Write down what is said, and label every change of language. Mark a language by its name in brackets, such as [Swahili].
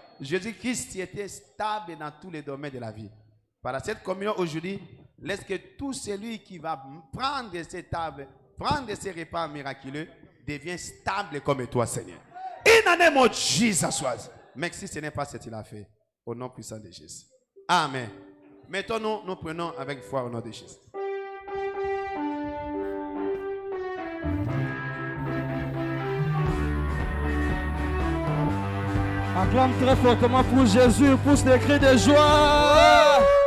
[French] Jésus-Christ était stable dans tous les domaines de la vie. Par cette communion aujourd'hui, laisse que tout celui qui va prendre cette table, prendre ces repas miraculeux, devienne stable comme toi, Seigneur. [English] In the name of Jesus Christ. [French] Merci, Seigneur, parce que tu l'as fait. Au nom puissant de Jésus. Amen. Mettons-nous, nous prenons avec foi au nom de Jésus. Acclame très fortement pour Jésus, pousse des cris de joie.